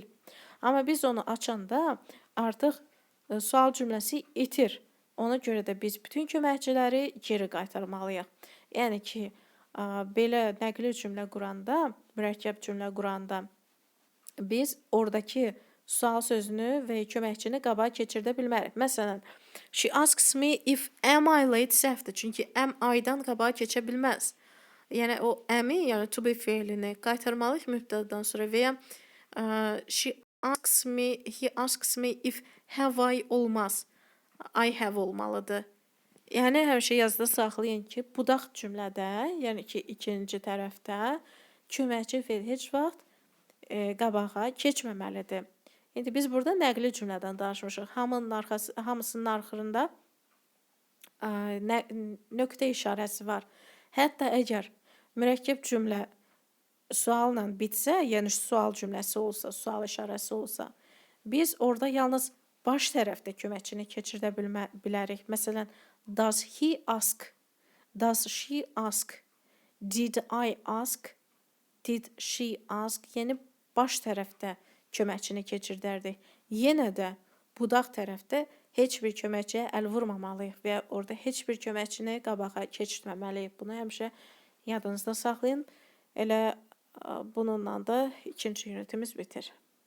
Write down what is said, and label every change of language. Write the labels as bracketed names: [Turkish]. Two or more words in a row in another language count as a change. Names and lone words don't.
[Azerbaijani] Amma biz onu açanda artıq sual cümləsi itir. Ona görə də biz bütün köməkçiləri geri qaytarmalıyıq. Yəni ki, belə nəqli cümlə quranda, mürəkkəb cümlə quranda biz oradakı sual sözünü və köməkçini qabağa keçirdə bilmərik. Məsələn, [English] she asks me if am I late səhvdir. [Azerbaijani] Çünki [English] am I- [Azerbaijani] dan qabağa keçə bilməz. Yəni o am-i, yəni to be feilini qaytarmalıyıq mübtədadan sonra və ya [English] he asks me if have I [Azerbaijani] olmaz. [English] I have olmalıdır. [Azerbaijani] Yəni həmişə yazıda saxlayın ki, budaq cümlədə, yəni ki, ikinci tərəfdə köməkçi feil heç vaxt qabağa keçməməlidir. İndi biz burada nəqli cümlədən danışmışıq. Hamısının axırında nöqtə işarəsi var. Hətta əgər mürəkkəb cümlə sualla bitsə, yəni sual cümləsi olsa, sual işarəsi olsa, biz orada yalnız baş tərəfdə köməkçini keçirdə bilərik. Məsələn, [English] does he ask? Does she ask? Did I ask? Did she ask? [Azerbaijani] Yəni baş tərəfdə köməkçini keçirdərdik. Yenə də budaq tərəfdə heç bir köməkçiyə əl vurmamalıyıq və orada heç bir köməkçini qabağa keçirtməməliyik. Bunu həmişə yadınızda saxlayın. Elə bununla da ikinci unitimiz bitir.